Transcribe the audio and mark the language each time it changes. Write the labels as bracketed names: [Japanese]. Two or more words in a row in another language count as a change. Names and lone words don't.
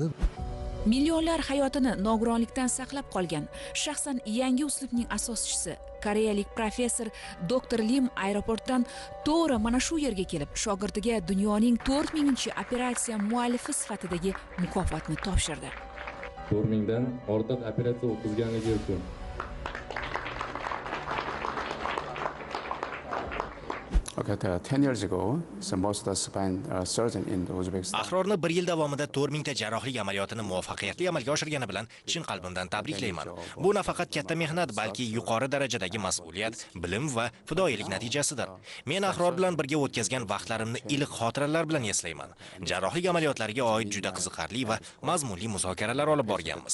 [Uzbek] Millionlar hayotini nogironlikdan saqlab qolgan shaxsan yangi uslubning asoschisi koreyalik professor Dr. Lim aeroportdan to'g'ri mana shu yerga kelib, shogirdiga dunyoning 4000-chi operatsiya muallifi sifatidagi mukofotni topshirdi. 4000 dan ortiq operatsiya o'tkazganligi uchun [English] Okay, 10 years ago, so most of the spine surgeon in Uzbekistan. [Uzbek] Ahrorni 1 yil davomida 4000 ta jarrohlik amaliyotini muvaffaqiyatli amalga oshirgani bilan chin qalbimdan tabriklayman. Bu nafaqat katta mehnat, balki yuqori darajadagi mas'uliyat, bilim va fidoyilik natijasidir. Men Ahror bilan birga o'tkazgan vaqtlarimni iliq xotiralar bilan eslayman. Jarrohlik amaliyotlariga oid juda qiziqarli va mazmunli muzokaralar olib borganmiz.